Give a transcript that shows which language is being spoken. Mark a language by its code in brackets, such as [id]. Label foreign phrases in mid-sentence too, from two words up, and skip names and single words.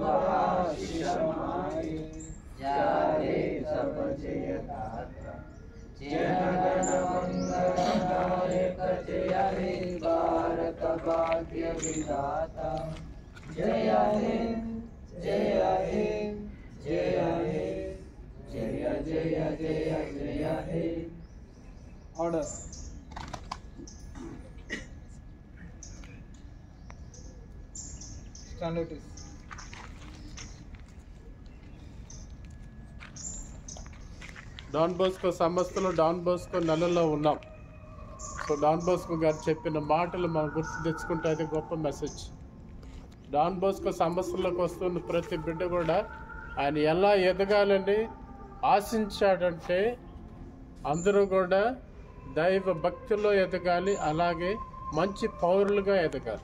[hi] आशीष माते जाते सब जय गाता जन गण मंगलदायक जय हे भारत भाग्य विधाता जय हे जय हे जय हे जय जय जय जय हे। [en] Order. Stand notice. [te] డాన్ బోస్కో సంస్థలో డాన్ బోస్కో నెలలో ఉన్నాం. సో డాన్ బోస్కో గారు చెప్పిన మాటలు మనం గుర్తు తెచ్చుకుంటే అది గొప్ప మెసేజ్. డాన్ బోస్కో సంస్థలోకి వస్తున్న ప్రతి బిడ్డ కూడా ఆయన ఎలా ఎదగాలని ఆశించాడంటే అందరూ కూడా దైవ భక్తిలో ఎదగాలి, అలాగే మంచి పౌరులుగా ఎదగాలి.